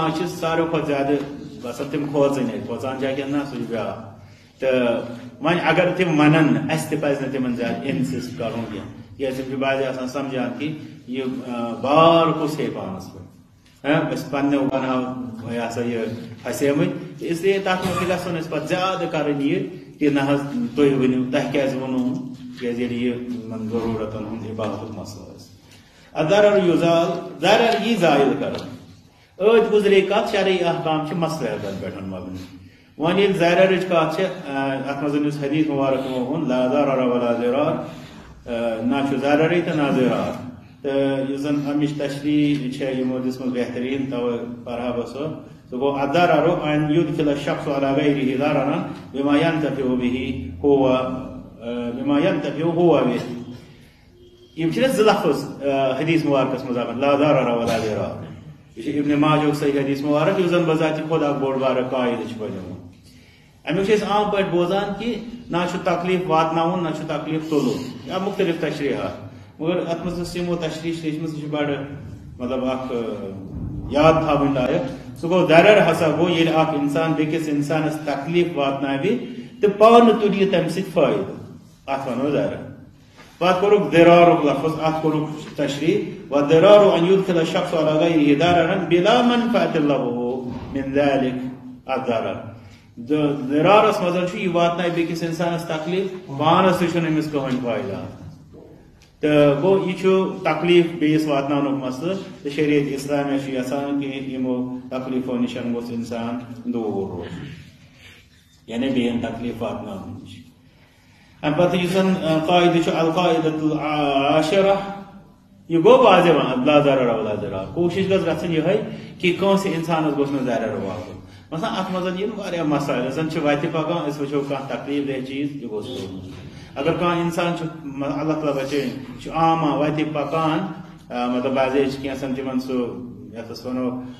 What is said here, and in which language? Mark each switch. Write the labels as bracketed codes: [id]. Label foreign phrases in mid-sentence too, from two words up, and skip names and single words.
[ks] کھۄتہٕ زیادٕ باسان تِم کھوژٕنۍ اَتہِ کھوژان چھِ کِنہٕ نہ سُہ چھُ بیٛاکھ تو وۄنۍ اگر تم ونن اس تہ پزِ نہٕ تمن زیادٕ انسسٹ کرُن کینٛہہ تِکیازِ تِم چھِ بعضے آسان سمجھان کہ یہ بار کُس ہے پانس پٮ۪ٹھ أسۍ پننیو بناو یہ ہسا یہ پھسیمٕتۍ [ur] اس لیے [ks] تتھ منٛز تہِ گژھن أسۍ پتہٕ زیادٕ کرٕنۍ یہ کہ نہ حظ تُہۍ ؤنِو تۄہہِ کیازِ ووٚنوُ تِکیازِ ییٚلہِ یہِ یِمن ضروٗرتن ہُنٛد عبادتُک مسلہٕ آسہِ [ar] الضرر یُزال [ks] ضرر یی زٲیِل کران ٲدۍ گُزرے کتھ شرعی احکام چھِ مصلحتن پٮ۪ٹھ مبنی وۄنۍ ییٚلہِ ضررٕچ کتھ چھِ اتھ منٛز یُس حدیث مبارک یِمو ووٚن [ar] لا ضرر ولا ضرار [ks] نہ چھُ ضررٕے تہٕ نہ ضرار تہٕ یُس زن امِچ تشریح چھےٚ یِمو دِژمٕژ بہتریٖن توے پرہا بہٕ سۄ گوٚو [ar] الضرر ان يدخل الشخص على غيره ضررا بما ينتفع به هو به [ks] یم چھِ زٕ لفظ حدیث مبارکس منٛز آمٕتۍ [ar] لا ضرر ولا ضرار [ks] یہ چھُ ابن ماجہُک صحیح حدیث مبارک یُس زن بذاتِ خود اکھ بوٚڑ بارٕ قاعدٕ چھُ بنیومُت امیُک چھِ أسۍ عام پٲٹھۍ بوزان کہ نہ چھُ تکلیف واتناوُن نہ چھُ تکلیف تُلُن یا مختلف تشریحات مگر اتھ منٛز یۄس یِمو تشریح لیچھمٕژ یہِ چھِ بڑٕ مطلب اکھ یاد تھاوٕنۍ لایق سُہ گوٚو ضرر ہسا گوٚو ییٚلہِ اکھ انسان بیٚکِس انسانس تکلیف واتناوِ تہٕ پانہٕ تُلہِ تمہِ سۭتۍ فٲیدٕ اتھ ونو ضرر پتہٕ کوٚرُکھ ضرارُک لفظ اتھ کوٚرُکھ تشریح [ar] وضرار ان يدخل الشخص على غيره ضررا بلا منفعة له من ذلك الضرر [ks] ضرارس منٛز چھُ یہِ واتنایہِ بیٚکِس انسانس تکلیف پانس تہِ چھُنہٕ أمِس کٕہٕنۍ فٲیدٕ تہٕ گوٚو یہِ چھُ تکلیف بیٚیِس واتناونُک مسلہٕ تہٕ شریعت اسلامیہ چھُ یژھان کہ یِمو تکلیفو نِش گوٚژھ انسان دوٗر روزُن یعنی بیٚیَن تکلیف واتناونہٕ نِش امہِ پتہٕ یُس زن قاعدٕ چھُ [ar] القاعدۃ العاشرہ [ks] یہ گوٚو واضح ون [ar] لا ضرر ولا ضرار [ks] کوٗشش گژھِ گژھٕنۍ یِہے کہ کٲنٛسہِ انسانس گوٚژھ نہٕ ضرر واتُن مثلاً اتھ منٛز یِن واریاہ مسایل زن چھِ وتہِ پکان أسۍ وٕچھو کانٛہہ تکلیف دہ چیٖز یہِ گوٚژھ روزُن اگر کانٛہہ انسان چھُ اللہ تعالیٰ بچٲیِن چھُ عام وتہِ پکان مطلب بعضے چھِ کینٛژھن تِمن سُہ یتھ أسۍ ونو